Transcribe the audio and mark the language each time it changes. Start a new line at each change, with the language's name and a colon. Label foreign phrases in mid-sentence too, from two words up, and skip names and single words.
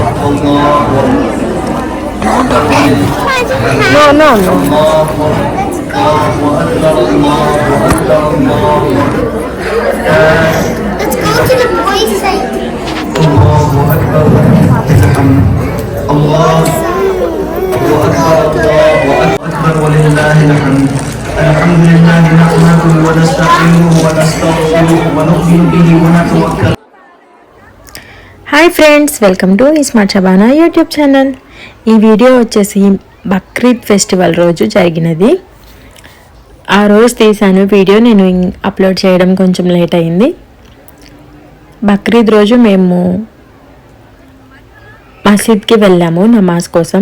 English: Let's go to the boys' side.
Arabic: الله أكبر ولله الحمد. الحمد لله نحمده ونستعينه ونستغفره ونؤمن به ونتوكل.
English: Hi friends, welcome to Smart Shabana YouTube channel.
Telugu: ఈ వీడియో వచ్చేసి బక్రీద్ ఫెస్టివల్ రోజు జరిగినది. ఆ రోజు తీసాను వీడియో. నేను అప్లోడ్ చేయడం కొంచెం లేట్ అయింది. బక్రీద్ రోజు మేము మసీద్కి వెళ్ళాము నమాజ్ కోసం.